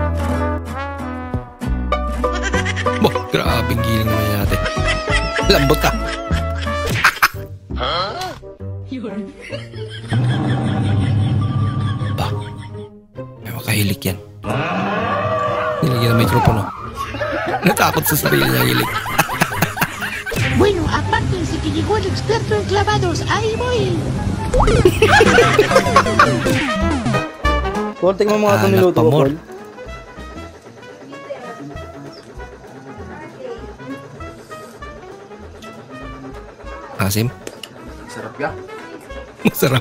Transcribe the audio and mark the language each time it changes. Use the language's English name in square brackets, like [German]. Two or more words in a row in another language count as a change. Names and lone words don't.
[Filipino] Boh, grabing giling naman natin. Lambot ka. Ba, may makahilik yan. Nilagyan ng mikropono. Natakot sa sarili niya hilik. [Spanish] Bueno, aparte de que llegó el experto en clavados, ahí voy. [Filipino] Paul, tingnan mo nga itong niluto ko, Paul. Asim? Sarap ka. Masarap.